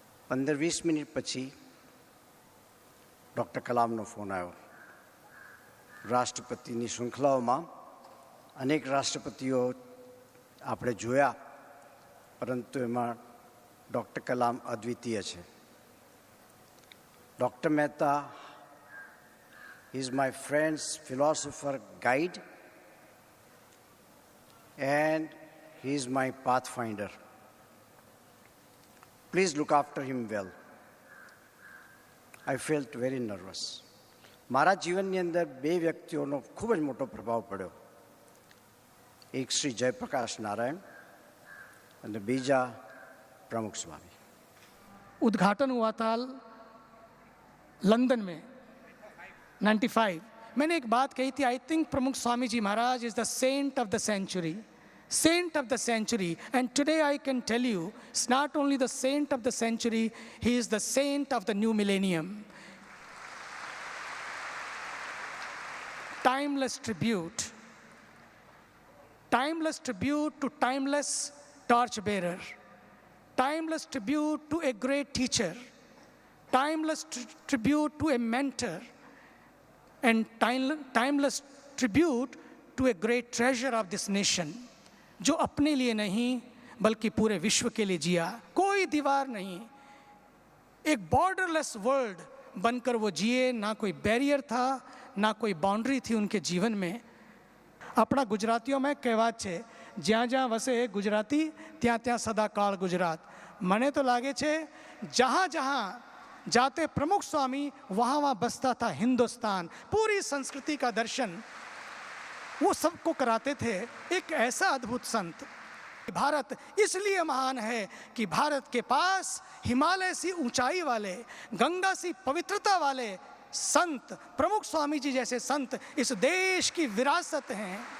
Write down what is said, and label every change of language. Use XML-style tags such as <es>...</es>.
<gu>15-20 minute પછી doctor કલામનો phone આવ્યો. રાષ્ટ્રપતિની શૃંખલાઓમાં અનેક રાષ્ટ્રપતિઓ આપણે જોયા, પરંતુ એમાં ડૉક્ટર કલામ અદ્વિતીય છે.</gu> <en>Doctor Mehta is my friend's philosopher guide and he is my pathfinder. Please look after him well. I felt very nervous.</en> <gu>મારા જીવનની અંદર 2 વ્યક્તિઓનો ખૂબ જ મોટો પ્રભાવ પડ્યો. એક શ્રી જયપ્રકાશ નારાયણ અને બીજા प्रमुख स्वामी.</gu> <hi>उद्घाटन हुआ था लंदन में 95. मैंने एक बात कही थी,</hi> <en>I think Pramukh Swami ji Maharaj is the saint of the century, saint of the century. And today I can tell you, it's not only the saint of the century, he is the saint of the new millennium. timeless tribute. Timeless tribute to timeless torchbearer. Timeless tribute to a great teacher. Timeless tribute to a mentor. And timeless tribute to a great treasure of this nation.</en> <hi>जो अपने लिए नहीं बल्कि पूरे विश्व के लिए जिया, कोई दीवार नहीं, एक बॉर्डरलेस वर्ल्ड बनकर वो जिए, ना कोई बैरियर था ना कोई बाउंड्री थी उनके जीवन में. अपना गुजरातीओ में</hi> <gu>कહેવત છે, જ્યાં જ્યાં વસે ગુજરાતી ત્યાં ત્યાં સદાકાળ ગુજરાત. મને તો લાગે છે</gu> <hi>जहाँ जहाँ जाते प्रमुख स्वामी वहाँ वहाँ बसता था हिंदुस्तान. पूरी संस्कृति का दर्शन वो सबको कराते थे. एक ऐसा अद्भुत संत. भारत इसलिए महान है कि भारत के पास हिमालय सी ऊंचाई वाले, गंगा सी पवित्रता वाले संत, प्रमुख स्वामी जी जैसे संत इस देश की विरासत हैं.</hi>